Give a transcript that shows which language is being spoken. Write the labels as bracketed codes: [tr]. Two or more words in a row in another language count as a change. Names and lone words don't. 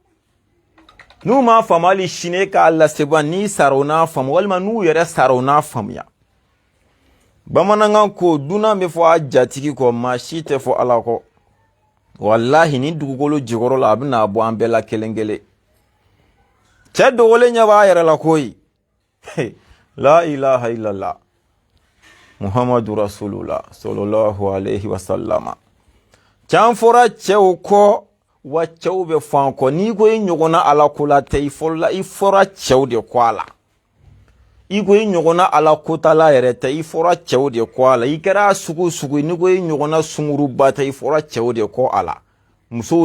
[bm] n'u m'a faamu hali sini k'a laseba n'i sara u n'a faamu walima n'u yɛrɛ sara u n'a faamuya bamanankan ko dunan bɛ fɔ a jatigi kɔ maa si tɛ fɔ ala kɔ wallahi ni dugukolo jikɔrɔ la a bɛ n'a bɔ an bɛɛ la kelen kelen cɛ dogolen ɲɛ b'a yɛrɛ la koyi [ar] لا إله إلا الله محمد رسول الله صلى الله عليه وسلم [bm] can fɔra cɛw kɔ wa cɛw bɛ fan kɔ n'i ko i ɲɔgɔnna ala ko la tɛ i fɔra cɛw de kɔ a la i ko i ɲɔgɔnna ala kotala yɛrɛ tɛ i fɔra cɛw de kɔ a la i kɛra sugu sugu n'i ko i ɲɔgɔnna sunguruba tɛ i fɔra cɛw de kɔ a la musow